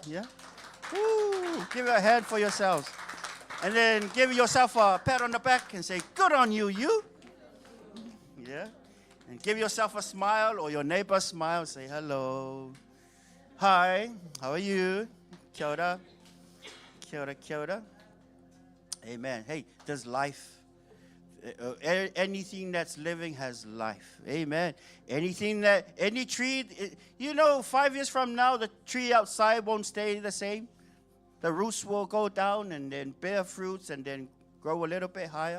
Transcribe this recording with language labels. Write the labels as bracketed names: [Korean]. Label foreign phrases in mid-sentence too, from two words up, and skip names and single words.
[English] Yeah. Woo! Give a hand for yourselves. And then give yourself a pat on the back and say, good on you, you. Yeah. And give yourself a smile, or your neighbor smile. Say hello. Hi. How are you? [Māori] Kia ora. Kia ora, kia ora. [English] Amen. Hey, there's life. Anything that's living has life. Amen. Any tree, 5 years from now, the tree outside won't stay the same. The roots will go down and then bear fruits and then grow a little bit higher.